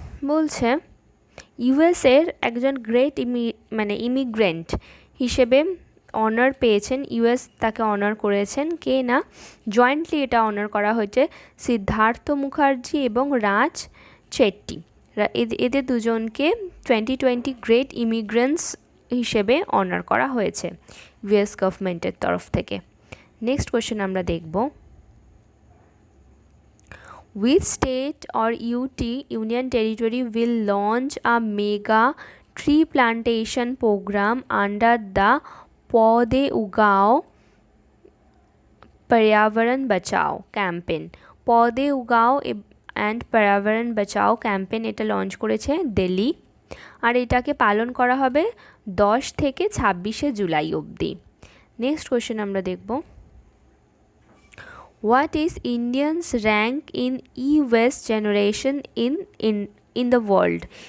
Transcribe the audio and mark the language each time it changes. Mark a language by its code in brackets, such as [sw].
[bn] বলছে ইউএসের একজন গ্রেট ইমিগ্রেন্ট হিসেবে অনার পেয়েছেন, ইউএস তাকে অনার করেছেন। কে? না জয়েন্টলি এটা অনার করা হয়েছে সিদ্ধার্থ মুখার্জি এবং রাজ চেট্টি, এদের দুজনকে 2020 গ্রেট ইমিগ্রেন্টস হিসেবে অনার করা হয়েছে ইউএস গভর্নমেন্টের তরফ থেকে। নেক্সট কোশ্চেন আমরা দেখব, [en] which state or UT union territory will launch a mega tree plantation program under the Paudhe Ugao Paryavaran Bachao campaign. [bn] পৌধে উগাও অ্যান্ড पर्यावरण बचाओ ক্যাম্পেন এটা লঞ্চ করেছে দিল্লি, আর এটাকে পালন করা হবে 10 থেকে 26শে জুলাই অবধি। নেক্সট কোয়েশ্চেন আমরা দেখব, [en] What is Indians rank in e waste generation in the world.